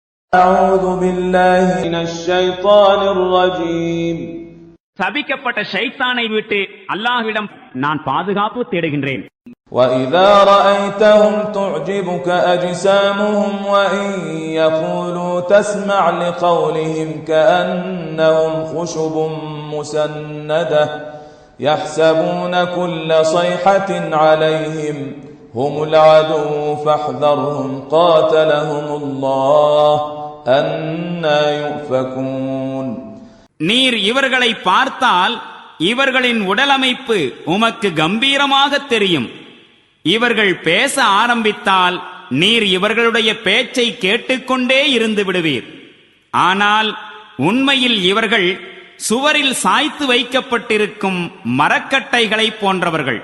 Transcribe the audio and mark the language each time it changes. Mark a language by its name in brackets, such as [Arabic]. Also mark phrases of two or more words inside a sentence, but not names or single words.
[Arabic] أعوذ بالله من الشيطان الرجيم. [Tamil] சபிக்கப்பட்ட ஷைத்தானை விட்டு அல்லாஹ்விடம் நான் பாதுகாப்பு தேடுகின்றேன். [Arabic] وَإِذَا رَأَيْتَهُمْ تُعْجِبُكَ أَجْسَامُهُمْ وَإِنْ يَقُولُوا تَسْمَعْ لِقَوْلِهِمْ كَأَنَّهُمْ خُشُبٌ مُسَنَّدَةٌ يَحْسَبُونَ كُلَّ صَيْحَةٍ عَلَيْهِمْ هُمُ الْعَدُوُّ فَاحْذَرْهُمْ قَاتَلَهُمُ اللَّهُ أَنَّى يُؤْفَكُونَ. [Tamil] நீர் இவர்களை பார்த்தால் இவர்களின் உடலமைப்பு உமக்கு கம்பீரமாக தெரியும். இவர்கள் பேச ஆரம்பித்தால் நீர் இவர்களுடைய பேச்சை கேட்டுக்கொண்டே இருந்து விடுவீர். ஆனால் உண்மையில் இவர்கள் சுவரில் சாய்த்து வைக்கப்பட்டிருக்கும் மரக்கட்டைகளை போன்றவர்கள்.